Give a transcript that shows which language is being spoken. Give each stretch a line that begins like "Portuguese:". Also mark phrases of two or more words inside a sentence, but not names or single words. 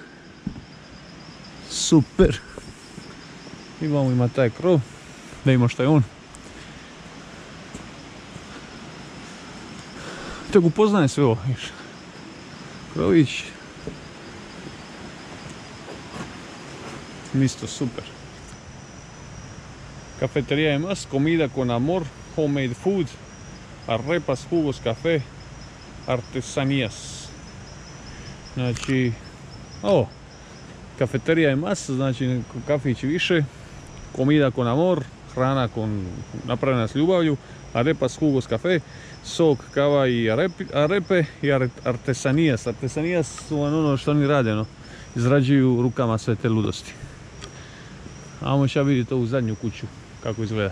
Croatian: Super. I vamo ima taj krov. Da vidimo šta je on. Tako upoznajem sve ovo. Krović. Isto super.
Spanish: Cafetería más, comida con amor,
English: homemade food,
Spanish: arepas, jugos, café. Artesanías.
Croatian: Znači, ovo, kafeterija je masa, znači kafić više,
Spanish: comida con amor,
Croatian: hrana napravljena s ljubavlju,
Spanish: arepas, jugos,
Croatian: kafe, sok, kava i arepe i artesanijas. Artesanijas su ono što oni rade, no. Izrađuju rukama sve te ludosti. Ajmo šta vidite ovu zadnju kuću, kako izgleda.